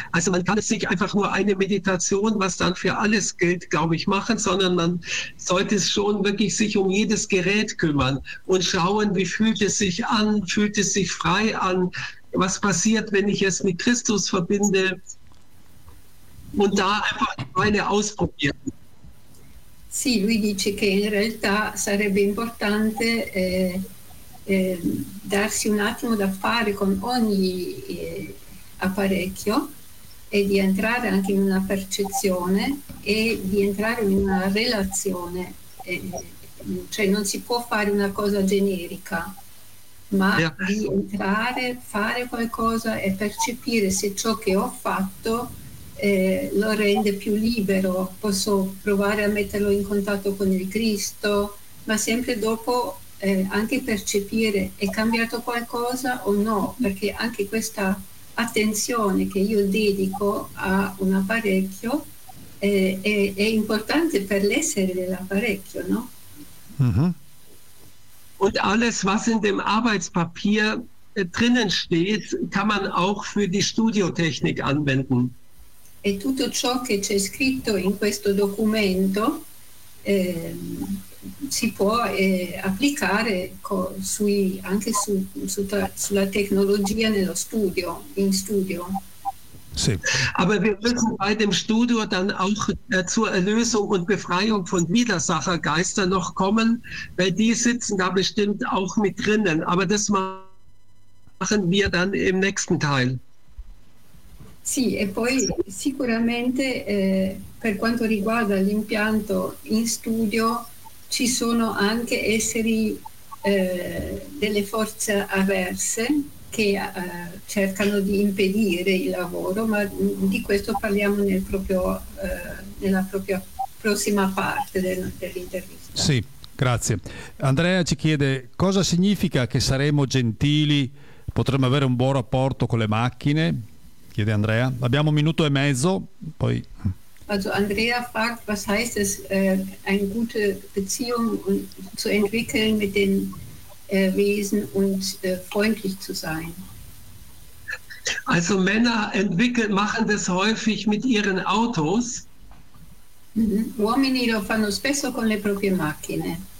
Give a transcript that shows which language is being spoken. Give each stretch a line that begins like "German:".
German: Also man kann es nicht einfach nur eine Meditation, was dann für alles gilt, glaube ich, machen, sondern man sollte es schon wirklich sich um jedes Gerät kümmern und schauen, wie fühlt es sich an, fühlt es sich frei an, was passiert, wenn ich es mit Christus verbinde und da einfach meine ausprobieren.
Italian: Sì, lui dice che in realtà sarebbe importante darsi un attimo da fare con ogni apparecchio e di entrare anche in una percezione e di entrare in una relazione, cioè non si può fare una cosa generica, ma di entrare, fare qualcosa e percepire se ciò che ho fatto lo rende più libero, posso provare a metterlo in contatto con il Cristo, ma sempre dopo anche percepire è cambiato qualcosa o no, perché anche questa attenzione che io dedico a un apparecchio è importante per l'essere dell'apparecchio, no?
German: Und alles was in dem Arbeitspapier drinnen steht, kann man auch für die Studiotechnik anwenden.
Italian: E tutto ciò che c'è scritto in questo documento si può applicare sulla tecnologia nello studio, in studio. Sì.
German: Aber wir müssen bei dem Studio dann auch zur Erlösung und Befreiung von Widersachergeistern noch kommen, weil die sitzen da bestimmt auch mit drinnen, aber das machen wir dann im nächsten Teil.
Italian: Sì, e poi sicuramente per quanto riguarda l'impianto in studio ci sono anche esseri delle forze avverse che cercano di impedire il lavoro, ma di questo parliamo nella propria prossima parte dell'intervista. Sì, grazie. Andrea ci chiede: cosa significa che saremo gentili, potremmo avere un buon rapporto con le macchine? Chiede Andrea. Abbiamo un minuto e mezzo, poi...
German: Also Andrea fragt, was heißt es, eine gute Beziehung zu entwickeln mit den Wesen und freundlich zu sein? Also Männer machen das häufig mit ihren Autos.
Italian: Uomini lo fanno spesso con le proprie macchine.